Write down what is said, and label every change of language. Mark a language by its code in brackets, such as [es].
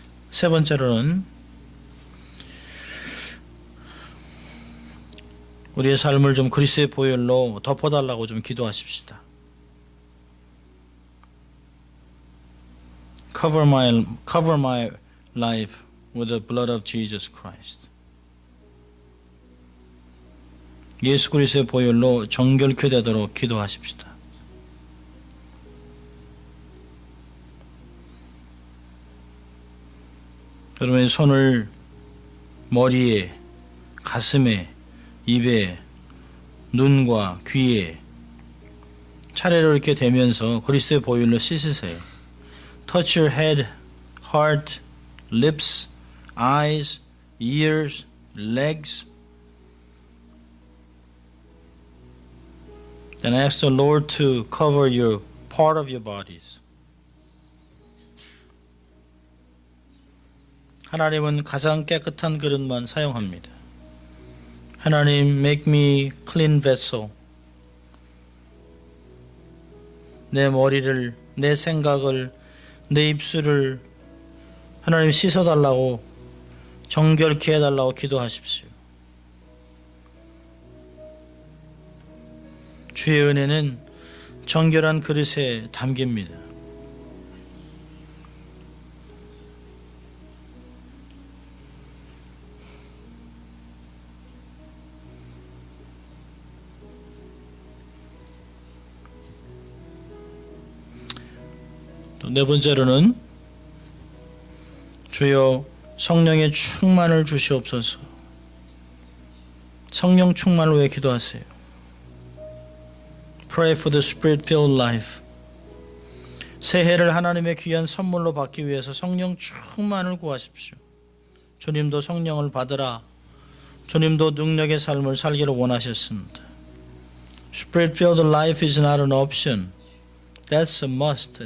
[ko] 세 번째로는 우리의 삶을 좀 그리스도의 보혈로 덮어달라고 좀 기도하십시다. [en] Cover my life with the blood of Jesus Christ. [ko] 예수 그리스도의 보혈로 정결케 되도록 기도하십시다. 여러분의 손을 머리에, 가슴에, 입에, 눈과 귀에 차례로 이렇게 대면서 그리스도의 보혈로 씻으세요. [en] Touch your head, heart, lips, eyes, ears, legs. Then ask the Lord to cover your part of your bodies. [ko] 하나님은 가장 깨끗한 그릇만 사용합니다. [en] 하나님, make me clean vessel. [ko] 내 머리를, 내 생각을, 내 입술을 하나님 씻어달라고, 정결케 해달라고 기도하십시오. 주의 은혜는 정결한 그릇에 담깁니다. 또 네 번째로는 주여 성령의 충만을 주시옵소서. 성령 충만을 위해 기도하세요. [en] Pray for the Spirit-filled life. [ko] 새해를 하나님의 귀한 선물로 받기 위해서 성령 충만을 구하십시오. 주님도 성령을 받으라. 주님도 능력의 삶을 살기를 원하셨습니다. [en] Spirit-filled life is not an option. That's a must.